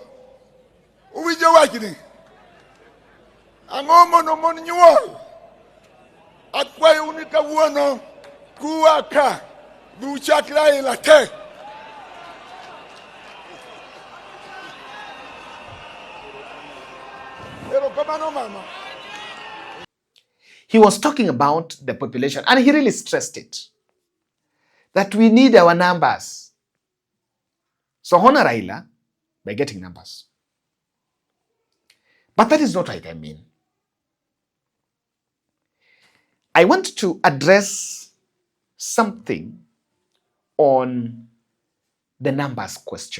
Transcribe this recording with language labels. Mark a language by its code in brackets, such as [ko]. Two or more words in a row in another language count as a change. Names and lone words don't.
[luo] Uwinjo wachni? Ang'o mono mon nyuol? Akwayo ni kawuono kuwa ka duchak Raila te. Mama. [en] He was talking about the population, and he really stressed it, that we need our numbers. So honor Raila by getting numbers. But that is not what I mean. I want to address something on the numbers question.